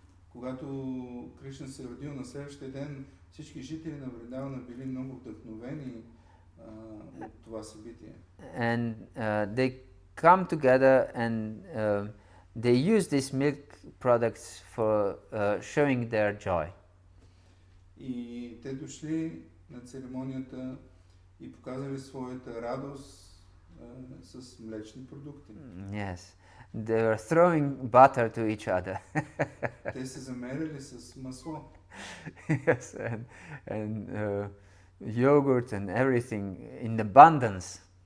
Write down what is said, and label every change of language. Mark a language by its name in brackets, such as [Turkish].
[Bulgarian] Когато Кришна се родил на следващия ден, всички жители на Вриндавана били много вдъхновени от това събитие. [English] And they come together and they use these milk products for showing their joy. [Bulgarian] И те дошли на церемонията и показали своята радост с млечни продукти. [English] Yes, they were throwing butter to each other. [Bulgarian] Те се замерили с масло. [English] Yes, and yogurt and everything in abundance.